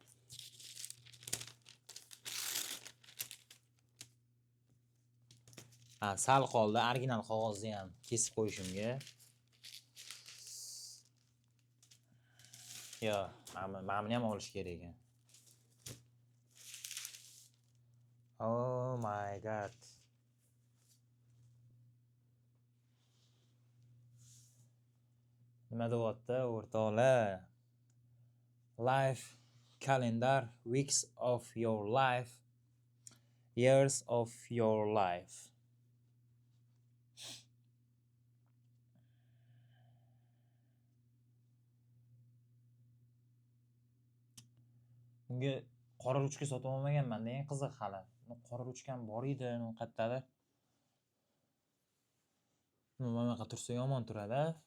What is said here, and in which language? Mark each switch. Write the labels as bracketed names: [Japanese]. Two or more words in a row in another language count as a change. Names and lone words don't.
[Uzbek] Sal qoldi, original qog'ozni ham kesib qo'yishimga. Yo, mana buni ham olish kerak ekan. [English] Oh my god. [Uzbek] Nima deyapti o'rtoqlar? [English] Life calendar, weeks of your life, years of your life. [Uzbek] Bunga qora ruchka sotib olmaganman-da, eng qiziq hali. Qora ruchkam bor edi, u qayerdadir. Mana bunaqa tursa yomon turadi.